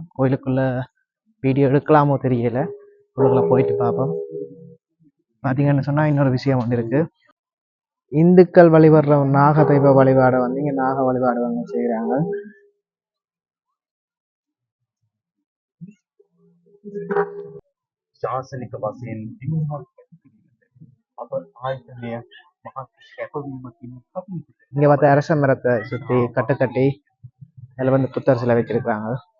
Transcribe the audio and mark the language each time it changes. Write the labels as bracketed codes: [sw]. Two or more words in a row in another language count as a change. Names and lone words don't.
[ta] கோயிலுக்குள்ளே வீடியோ எடுக்கலாமோ தெரியல. உள்ளுக்குள்ளே போயிட்டு பார்ப்போம். பார்த்தீங்கன்னு சொன்னால் இன்னொரு விஷயம் வந்து இருக்குது. இந்துக்கள் வழிபடுற நாக தெய்வ வழிபாடை வந்து இங்கே நாக வழிபாடு வந்து செய்கிறாங்க. [si] ශාසනික වශයෙන් දිනුමක් අප ආයතනය මහත් කැපවීමකින් කටයුතු [ta] இங்க பார்த்த அரச மரத்தை சுற்றி கட்டி அதில் வந்து புத்தர் சிலை வச்சிருக்காங்க.